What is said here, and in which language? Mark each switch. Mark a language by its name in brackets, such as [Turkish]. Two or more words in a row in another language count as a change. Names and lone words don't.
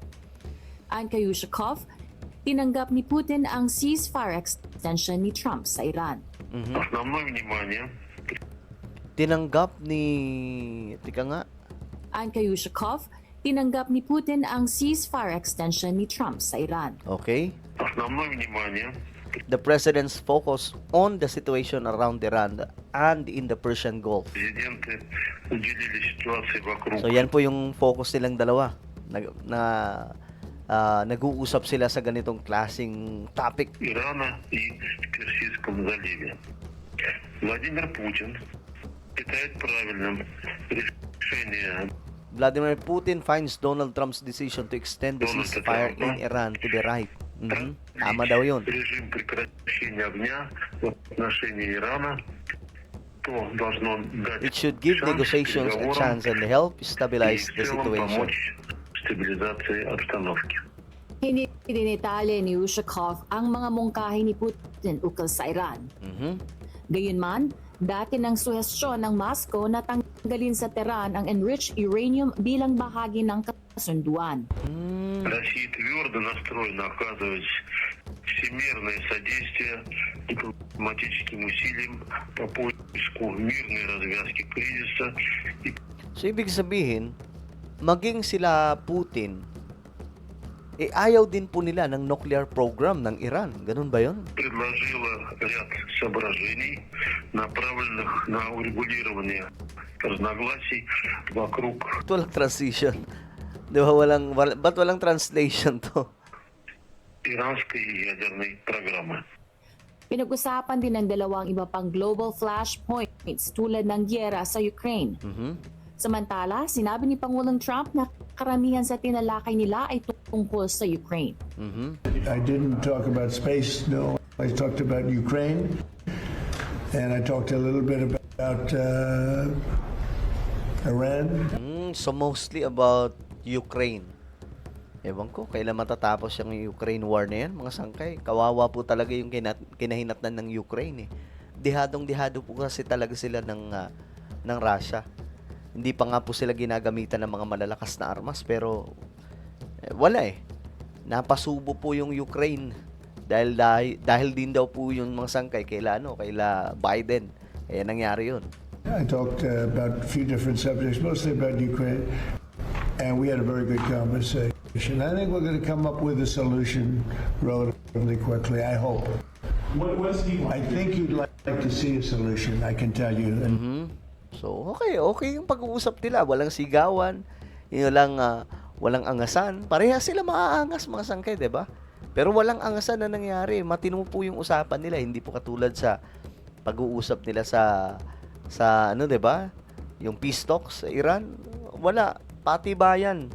[Filipino] Ayon kay Yushkov, tinanggap ni Putin ang [English] ceasefire extension [Filipino] ni Trump sa Iran. Tinanggap ni... Tika nga. Ayon kay Yushkov, tinanggap ni Putin ang [English] ceasefire extension [Filipino] ni Trump sa Iran. Okay. [English] The president's focus on the situation around Iran and in the Persian Gulf. [Filipino] So yan po yung focus nilang dalawa na nag-uusap sila sa ganitong klaseng topic. [Russian] Ирана и Персидском заливе. Владимир Путин считает правильным решение [English] Vladimir Putin finds Donald Trump's decision to extend the Donald ceasefire Trump, in Iran to be right. [Filipino] Tama daw yun. [Russian] режим прекращения огня в отношении Ирана, то должно дать [English] It should give [Russian] шанс [English] negotiations a [Russian] переговорам [English] chance and help [Russian] и [English] stabilize [Russian] в [English] the [Russian] целом [English] situation. [Russian] помочь стабилизации обстановки. [Filipino] Hindi dinetalye ni Ushakov ang mga mungkahi ni Putin ukol sa Iran. Gayunman, dati ng suhestyon ng Moscow na tanggalin sa Tehran ang [English] enriched uranium [Filipino] bilang bahagi ng kasunduan. [Russian] Россия твердо настроена оказывать всемирное содействие дипломатическим усилиям по поиску мирной развязки кризиса и [Filipino] So, ibig sabihin, maging sila Putin, ayaw din po nila ng nuclear program ng Iran. Ganun ba yun? [Russian] предложила ряд соображений, направленных на урегулирование разногласий вокруг [Filipino] Ba't walang transition? Di ba ba't walang translation to? [Russian] иранской ядерной программы. [Filipino] Pinag-usapan din ng dalawang iba pang [English] global flashpoints [Filipino] tulad ng gyera sa Ukraine. Samantala, sinabi ni Pangulong Trump na karamihan sa tinalakay nila ay tungkol sa Ukraine. [English] I didn't talk about space, no. I talked about Ukraine, and I talked a little bit about Iran. So, mostly about Ukraine. [Filipino] Ewan ko, kailan matatapos yung [English] Ukraine war [Filipino] na yan, mga sangkay. Kawawa po talaga yung kinahinatnan ng Ukraine eh. Dihadong-dihado po kasi talaga sila ng Russia. Hindi pa nga po sila ginagamitan ng mga malalakas na armas, pero wala eh. Napasubo po yung Ukraine dahil din daw po yung mga sangkay kaila Biden. Kaya nangyari yun. [English] I talked about a few different subjects, mostly about Ukraine, and we had a very good conversation. I think we're going to come up with a solution relatively quickly, I hope. What was he I like? think you'd like to see a solution, I can tell you. And So, [Filipino] okay yung pag-uusap nila. Walang sigawan, walang angasan. Pareha sila maaangas mga sangkay, 'di ba? Pero walang angasan na nangyari. Matino po yung usapan nila, hindi po katulad sa pag-uusap nila sa 'di ba? Yung [English] peace talks [Filipino] sa Iran, wala, patibayan.